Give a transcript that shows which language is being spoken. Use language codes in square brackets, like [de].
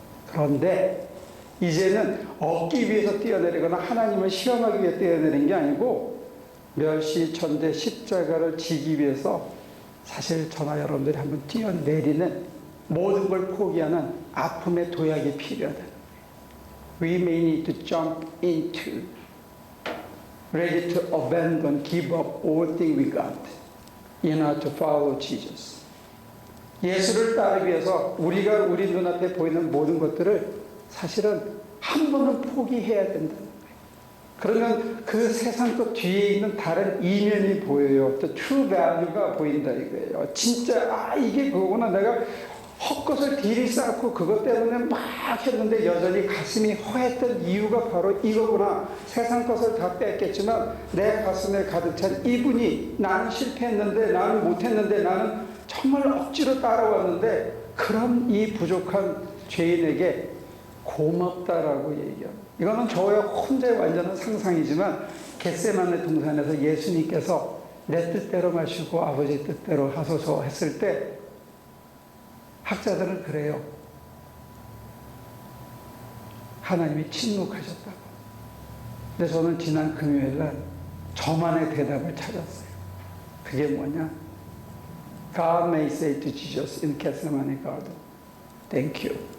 [ko] 그런데 이제는 얻기 위해서 뛰어내리거나 하나님을 시험하기 위해 뛰어내린 게 아니고 멸시천대 십자가를 지기 위해서 사실 저나 여러분들이 한번 뛰어내리는 모든 걸 포기하는 아픔의 도약이 필요하다. [en] We may need to jump into, ready to abandon, give up all things we got in order to follow Jesus. [ko] 예수를 따르기 위해서 우리가 우리 눈앞에 보이는 모든 것들을 사실은 한 번은 포기해야 된다는 거예요. 그러면 그 세상 그 뒤에 있는 다른 이면이 보여요. 또 [en] true value [ko] 가 보인다 이거예요. 진짜 이게 그거구나. 내가 헛것을 딜이 쌓고 그것 때문에 막 했는데 여전히 가슴이 허했던 이유가 바로 이거구나. 세상 것을 다 뺐겠지만 내 가슴에 가득 찬 이분이 나는 실패했는데 나는 못했는데 나는 정말 억지로 따라왔는데 그런 이 부족한 죄인에게 고맙다라고 얘기합니다. 이거는 저의 혼자의 완전한 상상이지만 겟세마네 동산에서 예수님께서 내 뜻대로 마시고 아버지 뜻대로 하소서 했을 때 학자들은 그래요. 하나님이 침묵하셨다고. 근데 저는 지난 금요일날 저만의 대답을 찾았어요. 그게 뭐냐? [en] God may say to Jesus in Gethsemane garden, Thank you.